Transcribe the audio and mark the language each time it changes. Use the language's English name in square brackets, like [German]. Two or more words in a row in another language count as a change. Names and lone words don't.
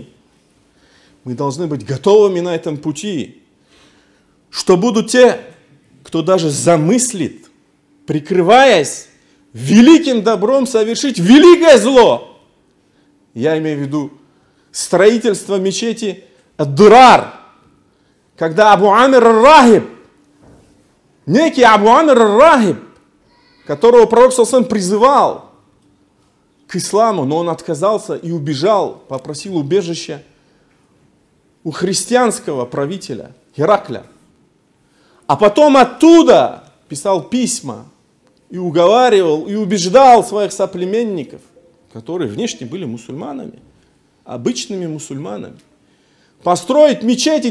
[Russian] Мы должны быть готовыми на этом пути, что будут те, кто даже замыслит, прикрываясь великим добром, совершить великое зло. Я имею в виду строительство мечети Ад-Дурар, когда Абу Амир ар-Рахиб, некий Абу Амир ар-Рахиб, которого пророк [Arabic] صلى الله عليه وسلم [Russian] призывал к исламу, но он отказался и убежал, попросил убежища у христианского правителя Геракля. А потом оттуда писал письма и уговаривал, и убеждал своих соплеменников, которые внешне были мусульманами, обычными мусульманами, построить мечети.